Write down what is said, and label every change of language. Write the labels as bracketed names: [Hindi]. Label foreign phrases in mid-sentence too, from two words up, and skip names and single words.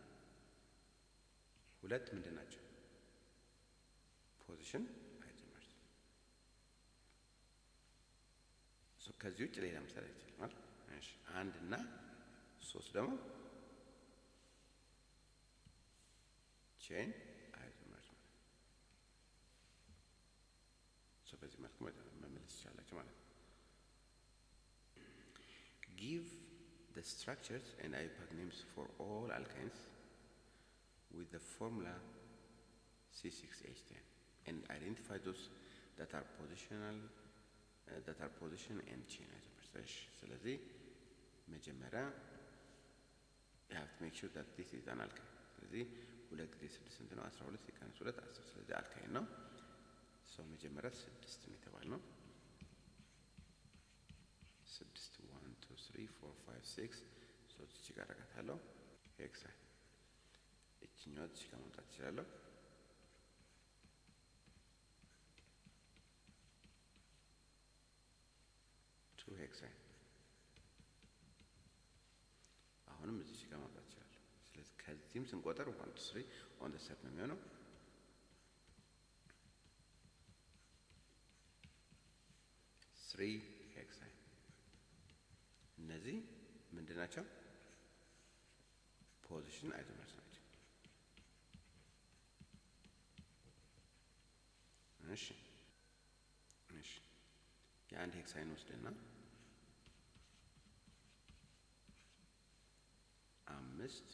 [Amharic] ሁለት ምንድን ናቸው [English] position isomers [Amharic] ሶ ከዚህ ውጭ ሌላ ምሳሌ አይደለም እሺ አንድ እና ሶስት ደግሞ [English] chain isomers [Amharic] ሶ በዚህ መልኩ መመለስ ይቻላል ማለት ነው [English] give the structures and IUPAC names for all alkynes with the formula C6H10 and identify those that are position and chain isomers. [Amharic] ስለዚህ መጀመሪያ [English] you have to make sure that this is an alkyne. [Amharic] ስለዚህ 2 ጊዜ 6 ስንት ነው 12 ሲቀነስ 2 10 ስለዚህ አልካይን ነው ሶ መጀመሪያ 6 ነው የተባልነው 6 1 2 3 4 5 6 ሶ እዚህ ጋር አደርጋታለሁ ሄክሳይን እቺኛው እዚህ ጋር ማምጣት እችላለሁ 2 ሄክሳይን አሁንም እዚህ ጋር ማምጣት እችላለሁ ስለዚህ ከዚህም ስንቆጥር 1 2 3 [English] on the set [Amharic] ነው የሚሆነው 3 ሄክሳይን እነዚህ ምንድን ናቸው [English] position isomers [Amharic] ናቸው እሺ የአንድ ሄክሳይን ወስደና 5